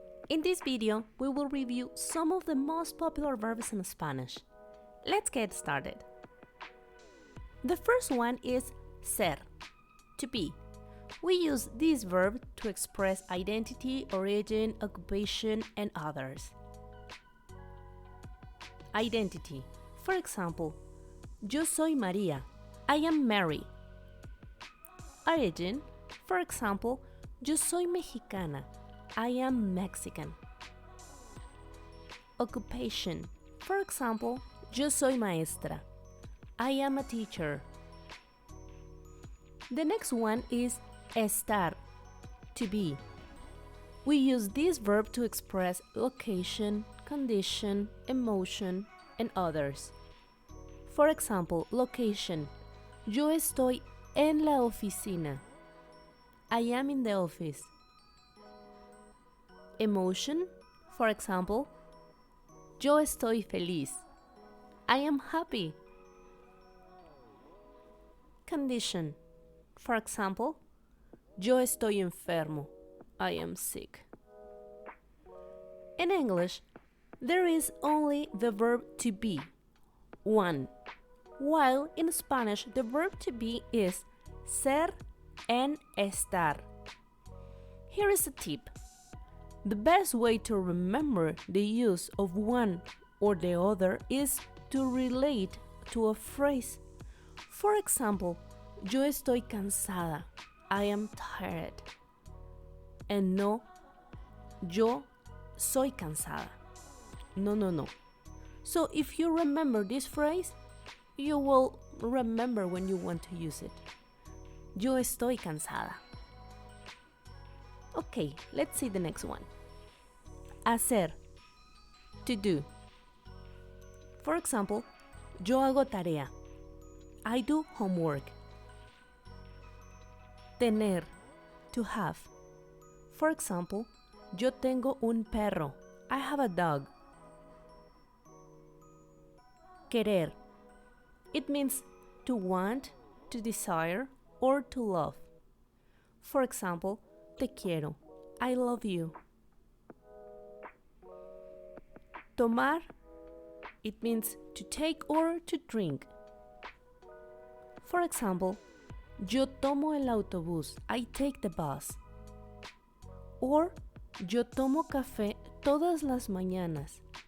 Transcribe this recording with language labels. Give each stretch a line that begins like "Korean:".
English: In this video, we will review some of the most popular verbs in Spanish. Let's get started. The first one is ser, to be. We use this verb to express identity, origin, occupation, and others. Identity.
Spanish: For example, yo soy María.
English: I am Mary. Origin. For example,
Spanish: yo soy mexicana.
English: I am Mexican. Occupation. For example,
Spanish: yo soy maestra.
English: I am a teacher. The next one is estar, to be. We use this verb to express location, condition, emotion, and others. For example, location.
Spanish: Yo estoy en la oficina.
English: I am in the office. Emotion. For example,
Spanish: yo estoy feliz.
English: I am happy. Condition. For example,
Spanish: yo estoy enfermo.
English: I am sick. In English, there is only the verb to be, one, while in Spanish the verb to be is ser and estar. Here is a tip. The best way to remember the use of one or the other is to relate to a phrase. For example,
Spanish: yo estoy cansada.
English: I am tired. And no,
Spanish: yo soy cansada.
English: No. So if you remember this phrase, you will remember when you want to use it.
Spanish: Yo estoy cansada.
English: Okay, let's see the next one. Hacer, to do. For example,
Spanish: yo hago tarea.
English: I do homework. Tener, to have. For example,
Spanish: yo tengo un perro.
English: I have a dog.
Spanish: Querer.
English: It means to want, to desire, or to love. For example,
Spanish: te quiero.
English: I love you. Tomar. It means to take or to drink. For example,
Spanish: yo tomo el autobús.
English: I take the bus.
Spanish: Or, yo tomo café todas las mañanas.